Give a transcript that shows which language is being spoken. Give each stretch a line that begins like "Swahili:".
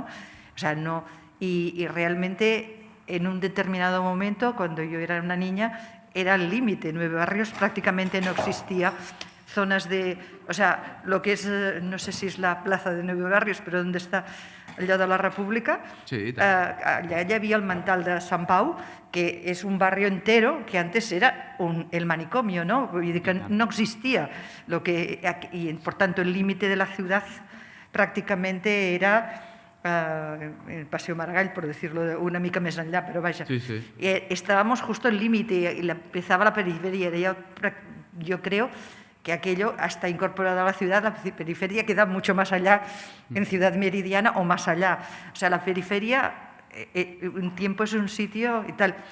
Spanish: O sea, no... Y realmente en un determinado momento, cuando yo era una niña, era el límite. 9 barrios prácticamente no existía. Zonas de... O sea, lo que es, no sé si es la plaza de 9 barrios, pero ¿dónde está allò de la República? Sí,
Catalan: allà hi havia el Mantal de Sant Pau, que és un barri
Spanish: entero que antes era el manicomio, ¿no?
Catalan: Vull dir que no existía.
Spanish: Y por tanto el límite de la ciudad prácticamente era el Paseo Maragall, por decirlo
Catalan: una mica més enllà, però vaja.
Spanish: Sí, sí. Estábamos justo al límite y empezaba la periferia. Yo creo que aquello, hasta incorporado a la ciudad, la periferia queda mucho más allá en Ciudad Meridiana o más allá. O sea, la periferia, un tiempo es un sitio y tal.